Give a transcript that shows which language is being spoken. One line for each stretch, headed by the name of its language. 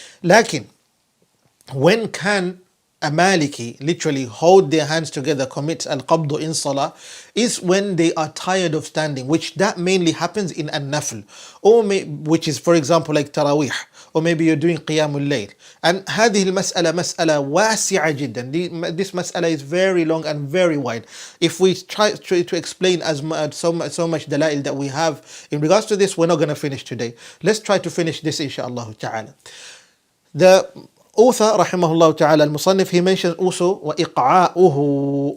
English: Lakin, when can a Maliki literally hold their hands together, commit al-qabdu in salah, is when they are tired of standing, which that mainly happens in an-nafl, or which is, for example, like tarawih, or maybe you're doing qiyamul layl.
Arabic: And هذه المسألة مسألة واسعة جدا.
English: This mas'ala is very long and very wide. If we try to explain so much dalail that we have in regards to this, we're not going to finish today. Let's try to finish this inshaAllah ta'ala. The author, rahimahullah ta'ala, al-Musannif, he mentions also وَإِقْعَاؤُهُ.